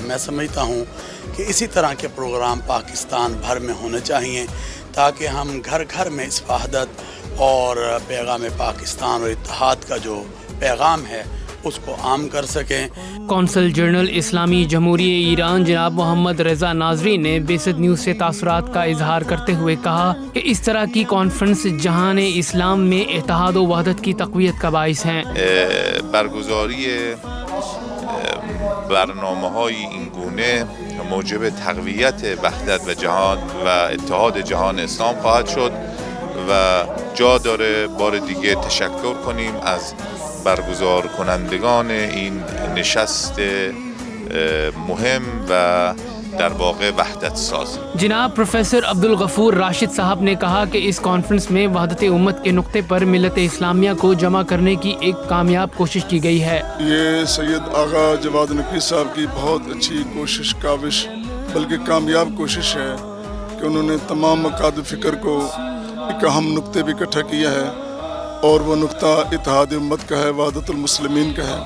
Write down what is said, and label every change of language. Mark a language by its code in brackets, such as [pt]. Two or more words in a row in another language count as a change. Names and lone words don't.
[ur] میں سمجھتا ہوں کہ اسی طرح کے پروگرام پاکستان بھر میں ہونے چاہیے تاکہ ہم گھر گھر میں اس وحدت اور پیغام پاکستان اور اتحاد کا جو پیغام ہے اس کو عام کر سکیں۔ کونسل جنرل اسلامی جمہوریہ ایران جناب محمد رضا ناظری نے بیست نیوز سے تاثرات کا اظہار کرتے ہوئے کہا کہ اس طرح کی کانفرنس جہان اسلام میں اتحاد و وحدت کی تقویت کا باعث ہیں۔ [fa] برگزاری برنامه‌های این گونه موجب تقویت وحدت و جهان و اتحاد جهان اسلام خواهد شد و جا داره بار دیگه تشکر کنیم از برگزار کنندگان این نشست مهم و در واقع وحدت ساز۔ [ur] جناب پروفیسر عبدالغفور راشد صاحب نے کہا کہ اس کانفرنس میں وحدت امت کے نقطے پر ملت اسلامیہ کو جمع کرنے کی ایک کامیاب کوشش کی گئی ہے۔ یہ سید آغا جواد نقوی صاحب کی بہت اچھی کوشش، کاوش بلکہ کامیاب کوشش ہے کہ انہوں نے تمام مقاصد فکر کو ایک اہم نقطے پہ اکٹھا کیا ہے اور وہ نقطہ اتحاد امت کا ہے، وحدت المسلمین کا ہے۔